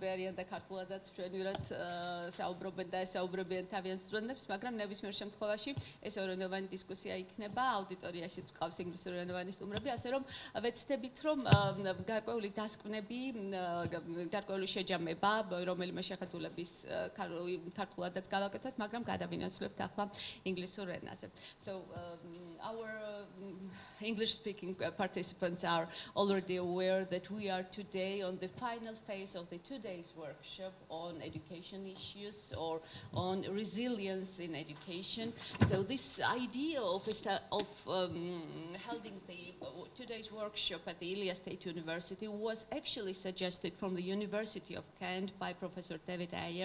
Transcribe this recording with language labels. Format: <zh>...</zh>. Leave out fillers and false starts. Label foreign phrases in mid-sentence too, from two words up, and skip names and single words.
<ka>არიან და ქართულადაც ჩვენურად საუბრობენ და ესაუბრებიან თავიანთ სტუდენტებს, მაგრამ ნებისმიერ შემთხვევაში ეს ორენოვანი დისკუსია იქნება, აუდიტორიაშიც გვყავს ინგლისურენოვანი სტუმრები, ასე რომ ვეცდებით, რომ გარკვეული დასკვნები, გარკვეული შეჯამება, რომელიმე შეხედულების ქართულადაც გავაკეთოთ, მაგრამ გადავინაცვლებთ ახლა ინგლისურ ენაზე.</ka> <en>Our English-speaking participants are already aware that we are today on the final phase of the 2 days workshop on education issues or on resilience in education. So this idea of holding the 2 days workshop at the Ilia State University was actually suggested from the University of Kent by Professor David Ayers.</en>